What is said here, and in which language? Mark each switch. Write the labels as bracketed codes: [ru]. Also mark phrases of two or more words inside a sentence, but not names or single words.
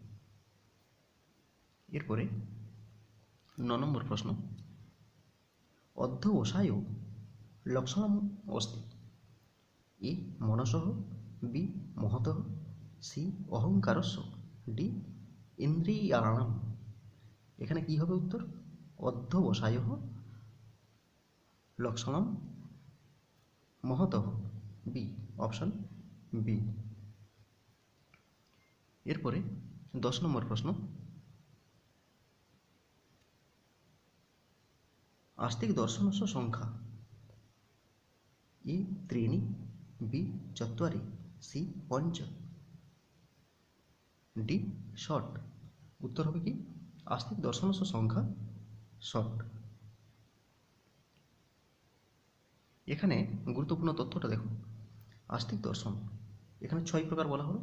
[bn] এরপরে 9 নম্বর প্রশ্ন, [sa] অধ্যবসায় লক্ষণম অস্তি, [bn] এ মনসঃ, বি মহতঃ, সি অহংকারস্য, ডি ইন্দ্রিয়াণাম। এখানে কি হবে উত্তর? [sa] অধ্যবসায় লক্ষণম মহতঃ, [bn] বি, অপশন বি। এরপরে 10 নম্বর প্রশ্ন, [sa] आस्तिक दर्शनस्य संख्या, ए त्रीणि, बी चत्वारि, सी पंच, ডি ষট। [bn] উত্তর হবে কি [sa] আস্তিক দর্শনস্য সংখ্যা ষট। [bn] এখানে গুরুত্বপূর্ণ তথ্যটা দেখো, আস্তিক দর্শন এখানে 6 প্রকার বলা হলো।